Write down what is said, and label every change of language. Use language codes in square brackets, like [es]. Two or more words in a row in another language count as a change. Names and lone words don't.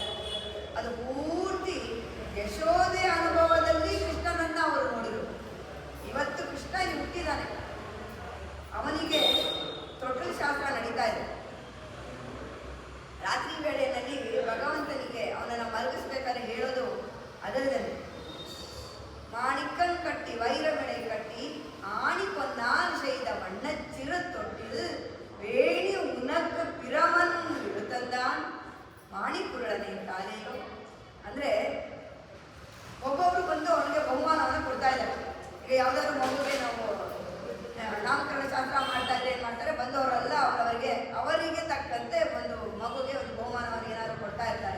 [kn] ಅದು ಪೂರ್ತಿ ಯಶೋದೆ ಅನುಭವದಲ್ಲಿ ಕೃಷ್ಣನನ್ನು ಅವರು ನೋಡಿದರು. ಇವತ್ತು ಕೃಷ್ಣ ಹುಟ್ಟಿದ್ದಾನೆ, ಅವನಿಗೆ ತೊಟ್ಟಿಲು ಶಾಸ್ತ್ರ ನಡೀತಾ ಇದೆ. ರಾತ್ರಿ ವೇಳೆಯಲ್ಲಿ ಭಗವಂತನಿಗೆ ಅವನನ್ನು ಮಲಗಿಸ್ಬೇಕಾದ್ರೆ ಹೇಳೋದು ಅದರದೇ. [ta] மாணிக்கம் கட்டி வைரமணை கட்டி ஆணி பொன்னால் செய்த வண்ணச்சிறு தொட்டில் வேணி உனக்கு பிரமನ್ இளுத்தந்தான் மாணிக்குறளனே காலேயோ. [kn] ಅಂದರೆ ಒಬ್ಬೊಬ್ರು ಬಂದು ಅವನಿಗೆ ಬಹುಮಾನವನ್ನು ಕೊಡ್ತಾ ಇದ್ದಾರೆ. ಈಗ ಯಾವುದಾದ್ರು ಮಗುಗೆ ನಾವು ನಾಮಕರಣ ಶಾಸ್ತ್ರ ಮಾಡ್ತಾ ಇದ್ರೆ ಏನು ಮಾಡ್ತಾರೆ, ಬಂದವರೆಲ್ಲ ಅವರಿಗೆ ತಕ್ಕಂತೆ ಒಂದು ಮಗುಗೆ ಒಂದು ಬಹುಮಾನವನ್ನು ಏನಾದರೂ ಕೊಡ್ತಾ ಇರ್ತಾರೆ.